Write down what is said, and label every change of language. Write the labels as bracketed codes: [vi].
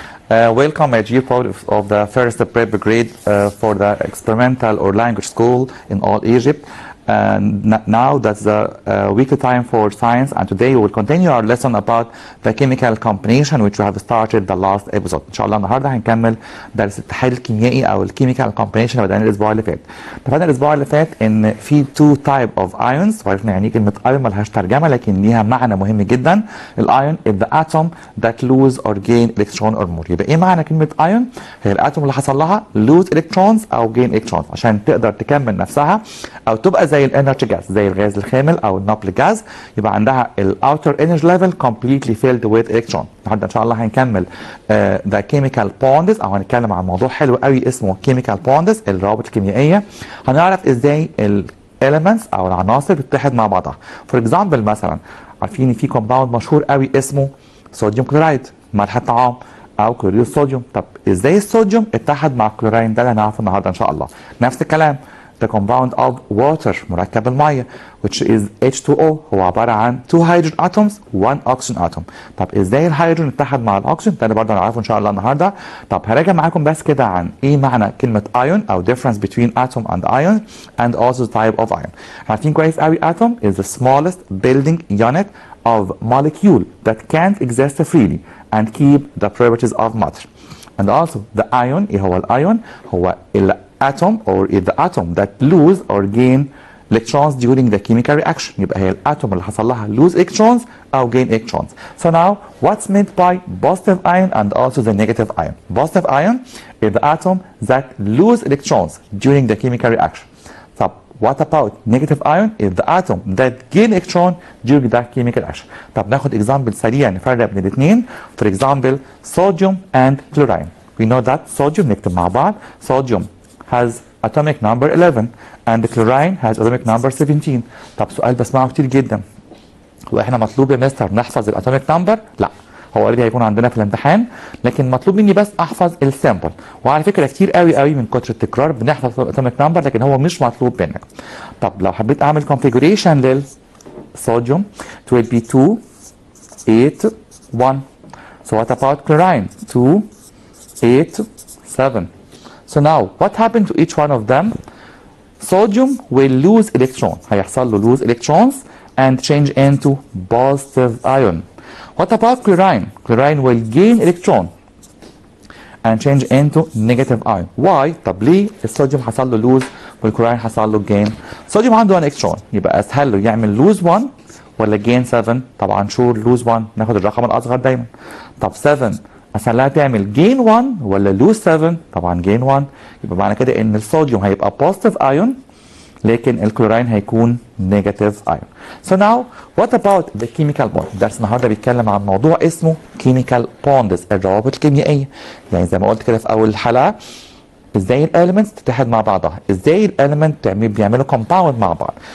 [en] Welcome my dear part of the first prep grade for the experimental or language school in all Egypt. And now that's the weekly time for science, and today we will continue our lesson about the chemical combination which we have started the last episode. [ar] ان شاء الله النهارده هنكمل درس التحليل الكيميائي او الكيميكال كومبينيشن اللي بدأنا الاسبوع اللي فات. اتفقنا الاسبوع اللي فات ان في تو تايب اوف ايونز، وعرفنا يعني ايه كلمه ايون مالهاش ترجمه لكن ليها معنى مهم جدا. [en] الايون is the atom that lose or gain electron or more. [ar] يبقى ايه معنى كلمه ايون؟ هي الاتوم اللي حصل لها lose electrons او gain electrons عشان تقدر تكمل نفسها او تبقى زي الانرجي جاز، زي الغاز الخامل او النابل جاز، يبقى عندها الاوتر انرجي ليفل [en] completely filled with electron. [ar] النهارده ان شاء الله هنكمل ذا كيميكال بوندز، او هنتكلم عن موضوع حلو قوي اسمه كيميكال بوندز، الروابط الكيميائيه. هنعرف ازاي الاليمنتس او العناصر بتتحد مع بعضها. فور اكزامبل مثلا عارفين في كومباوند مشهور قوي اسمه صوديوم كلورايد، ملح الطعام او كلوريد الصوديوم. طب ازاي الصوديوم اتحد مع الكلوراين؟ ده اللي هنعرفه النهارده ان شاء الله. نفس الكلام [en] the compound of water، [ar] مركب الميه [en] which is H2O، هو عباره عن 2 hydrogen atoms 1 oxygen atom. [ar] طب ازاي الهيدروجين اتحد مع الاكسجين؟ ده اللي برضه هنعرفه ان شاء الله النهارده. طب هراجع معاكم بس كده عن ايه معنى كلمه [en] ion او difference between atom and ion and also type of ion. [ar] عارفين كويس قوي [en] atom is the smallest building unit of molecule that can't exist freely and keep the properties of matter. And also the ion، [ar] ايه هو الايون؟ هو [en] atom or is the atom that lose or gain electrons during the chemical reaction. [ar] يبقى هي الاتوم اللي حصل لها lose electrons او gain electrons. [en] So now what's meant by positive ion and also the negative ion? Positive ion is the atom that lose electrons during the chemical reaction. So what about negative ion? Is the atom that gain electron during the chemical reaction. [ar] طب ناخد example سريع نفرق بين الاثنين. [en] For example sodium and chlorine. We know that sodium، [ar] نكتب مع بعض [en] sodium has atomic number 11 and the chlorine has atomic number 17. [ar] طب سؤال بسمعه كتير جدا، هو احنا مطلوب يا مستر نحفظ الاتوميك نمبر؟ لا، هو اوريدي هيكون عندنا في الامتحان، لكن مطلوب مني بس احفظ السامبل. وعلى فكره كتير قوي من كتر التكرار بنحفظ الاتوميك نمبر لكن هو مش مطلوب منك. طب لو حبيت اعمل configuration للصوديوم [en] it will be 2 8 1. So what about chlorine? 2 8 7. So now what happened to each one of them? Sodium will lose electron، [ar] هيحصل له [en] lose electrons and change into positive ion. What about chlorine? Chlorine will gain electron and change into negative ion. Why? [ar] طب ليه الصوديوم حصل له lose والكلورين حصل له gain؟ الصوديوم عنده 1 electron، يبقى اسهل له يعمل lose 1 ولا gain 7؟ طبعا شور lose 1، ناخد الرقم الاصغر دايما. طب 7 اسهل لها تعمل gain 1 ولا lose 7؟ طبعا gain 1. يبقى معنى كده ان الصوديوم هيبقى positive ion لكن الكلورين هيكون negative ion. [en] So now what about the chemical bond؟ [ar] درس النهارده بيتكلم عن موضوع اسمه chemical bonds، الروابط الكيميائيه. يعني زي ما قلت كده في اول الحلقه ازاي الاليمنتس تتحد مع بعضها، ازاي الاليمنت بيعملوا compound مع بعض.